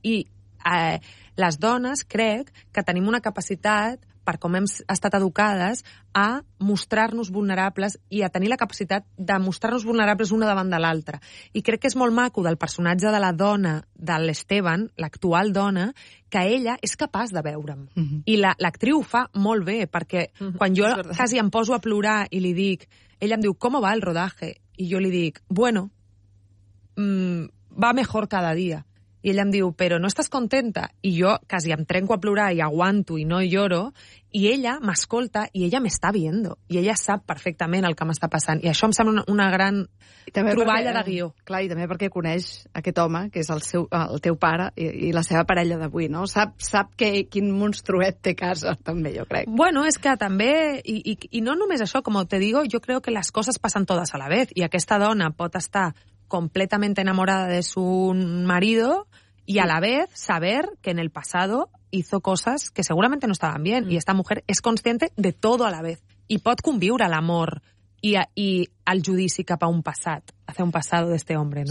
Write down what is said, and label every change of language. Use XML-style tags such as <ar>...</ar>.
<ca>I les dones, crec, que tenim una capacitat, per com hem estat educades, a mostrar-nos vulnerables i a tenir la capacitat de mostrar-nos vulnerables una davant de l'altra. I crec que és molt maco del personatge de la dona de l'Esteban, l'actual dona, que ella és capaç de veure'm. I l'actriu ho fa molt bé, perquè quan jo quasi em poso a plorar i li dic... Ella em diu, com va el rodatge? I jo li dic, bueno,</ca> <es>va mejor cada dia.</es> <ca>I ella em diu, però no estàs contenta? I jo quasi em trenco a plorar i aguanto i no lloro. I ella m'escolta i ella m'està viendo. I ella sap perfectament el que m'està passant. I això em sembla una gran troballa de guió. Clar, i també perquè coneix aquest home, que és el teu pare i la seva parella d'avui, no? Sap quin monstruet té casa, també, jo crec. Bueno, és que també... I no només això, com</ca> <es>te digo,</es> <ca>jo crec que les coses passen totes</ca> <es>a la vez.</es> <ca>I aquesta dona pot estar</ca> <es>completamente enamorada de su marido y a la vez saber que en el pasado hizo cosas que seguramente no estaban bien. Y esta mujer es consciente de todo a la vez y</es> <ca>pot conviure l'amor i el judici cap a un passat,</ca> <es>hacia un pasado de este hombre, ¿no?</es>